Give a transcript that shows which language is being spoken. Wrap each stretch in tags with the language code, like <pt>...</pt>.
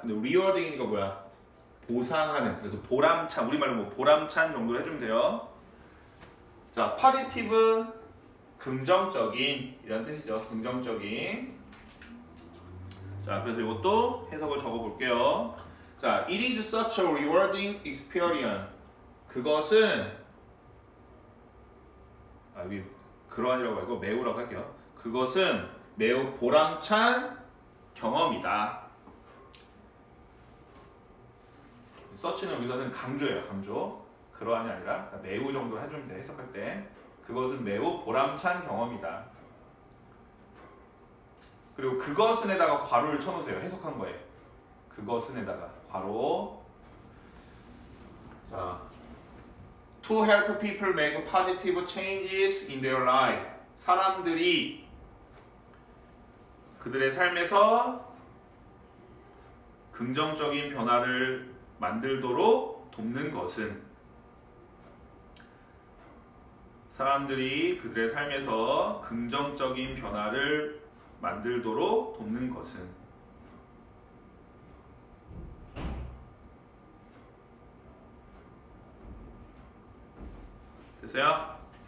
<ko>근데 rewarding이니까 뭐야? 보상하는. 그래서 보람찬. 우리말로 뭐 보람찬 정도로 해주면 돼요. 자, positive 긍정적인 이런 뜻이죠. 긍정적인. 자, 그래서 이것도 해석을 적어볼게요.</ko> <en>자, it is such a rewarding experience.</en> <ko>그것은 여기 그러한이라고 말고 매우라고 할게요. 그것은 매우 보람찬 경험이다. such는 여기서는 강조예요. 강조. 그러한이 아니라 매우 정도 해주면 돼. 해석할 때. 그것은 매우 보람찬 경험이다. 그리고 그것은에다가 괄호를 쳐놓으세요. 해석한 거예요. 그것은에다가 괄호.</ko> <en>자, to help people make positive changes in their life.</en> <ko>사람들이 그들의 삶에서 긍정적인 변화를 만들도록 돕는 것은 사람들이 그들의 삶에서 긍정적인 변화를 만들도록 돕는 것은 됐어요?</ko>